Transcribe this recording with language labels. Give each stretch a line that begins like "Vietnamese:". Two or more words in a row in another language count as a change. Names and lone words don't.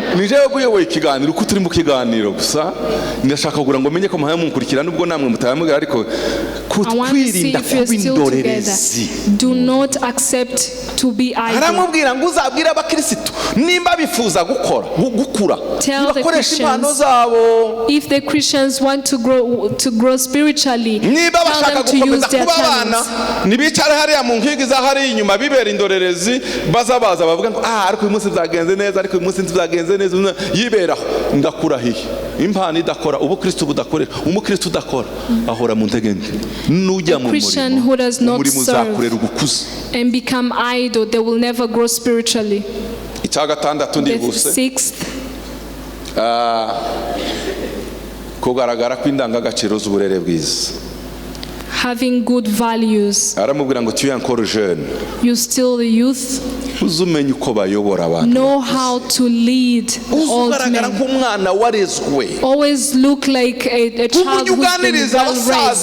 English: I want to see if you're still together. Do not accept to be idle. Tell the Christians, if the Christians want to grow spiritually, tell them to use their talents.
Kinyarwanda: Nibicara hariya mu nkingi za hari inyuma bibera indorerezi bazabaza bavuga ngo ariko uyu munsi byagenze neza ariko uyu munsi byagenze neza yiberaho ndakurahiye impano idakora ubu Kristo budakorera umukristo udakora ahora mu ntegende nujya mu murimo uzakurera ugukuza
English: and become idle, they will never grow spiritually. The sixth,
Kinyarwanda: kugaragara kw'indangagaciro z'uburere bwiza.
English: Having good values. You still the youth. Know how to lead old men. Always look like a child who's been well raised.